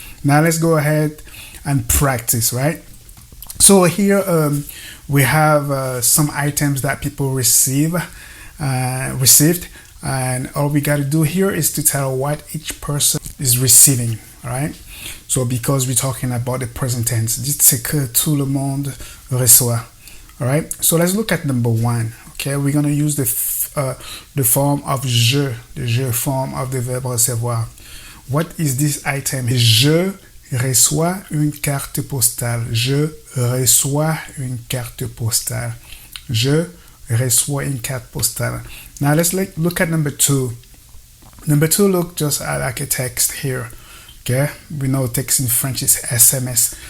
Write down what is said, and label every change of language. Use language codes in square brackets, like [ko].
[en] Now let's go ahead and practice, right? So here we have some items that people received, and all we got to do here is to tell what each person is receiving, right? So because we're talking about the present tense, [fr] dites c'est que tout le monde reçoit. [en] All right, so let's look at number one. Okay, we're going to use the form of je, the je form of the verb recevoir. What is this item? [fr] Je reçois une carte postale. Je reçois une carte postale. Je reçois une carte postale. [en] Now let's look at number two. Number two look just like a text here. Okay, we know text in French is SMS.